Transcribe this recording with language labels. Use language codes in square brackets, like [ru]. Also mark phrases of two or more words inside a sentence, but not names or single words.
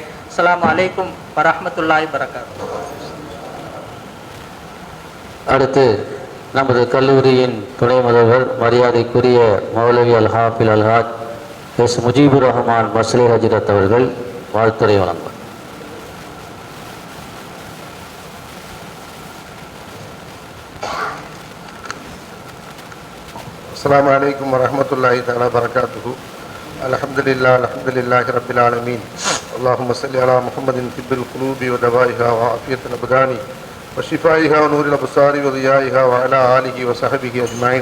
[ar] السلام عليكم ورحمة الله وبركاته. [ta] அடுத்து நமது கல்லூரியின் துணை முதல்வர் மரியாதைக்குரிய மௌலவி அல்-ஹாஃபில் அல்-ஹாஜ் எஸ் முஜீபுர் ரஹ்மான் மஸ்லி ஹஜ்ரத் அவர்கள் வாழ்த்துரை வழங்குவார். [ar] السلام عليكم ورحمة الله تعالى وبركاته. الحمد لله رب العالمين. اللهم صل على محمد طب القلوب ودوائها وعافية الأبدان وشفائها ونور الأبصار وضيائها وعلى آله وصحبه أجمعين.